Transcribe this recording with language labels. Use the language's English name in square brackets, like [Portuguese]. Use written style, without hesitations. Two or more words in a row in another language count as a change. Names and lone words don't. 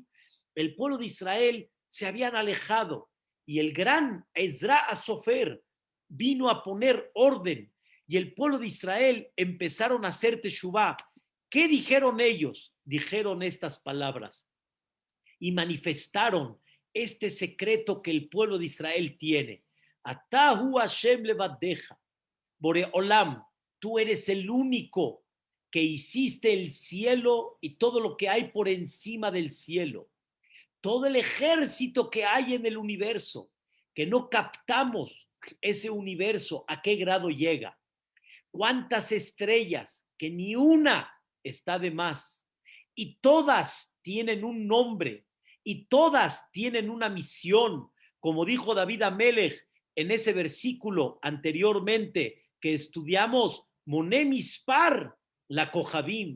[Spanish] El pueblo de Israel se habían alejado y el gran Ezra Asofer vino a poner orden y el pueblo de Israel empezaron a hacer teshuvá. ¿Qué dijeron ellos? Dijeron estas palabras y manifestaron este secreto que el pueblo de Israel tiene. [Hebrew] אתה הוא השם לבדך, [Spanish] Boreolam, tú eres el único que hiciste el cielo y todo lo que hay por encima del cielo, todo el ejército que hay en el universo, que no captamos ese universo, a qué grado llega, cuántas estrellas, que ni una está de más, y todas tienen un nombre, y todas tienen una misión, como dijo David Amelech en ese versículo anteriormente que estudiamos, [Hebrew] מונה מספר, לכוכבים.